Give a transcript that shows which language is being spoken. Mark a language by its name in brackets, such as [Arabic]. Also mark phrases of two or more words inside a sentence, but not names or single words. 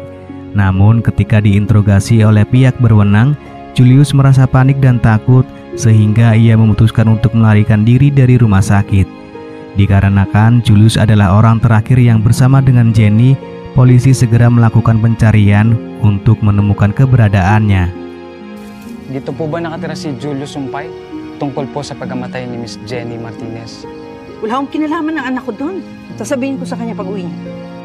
[Indonesian] Namun ketika diinterogasi oleh pihak berwenang, Julius merasa panik dan takut sehingga ia memutuskan untuk melarikan diri dari rumah sakit. Dikarenakan Julius adalah orang terakhir yang bersama dengan Jenny, polisi segera melakukan pencarian untuk menemukan keberadaannya. [Filipino] Dito po ba nakatira si Julius Sumpay tungkol po sa pagkamatay ni Miss Jenny Martinez? Wala akong kinalaman ng anak ko doon. Sasabihin ko sa kanya pag uwi niya.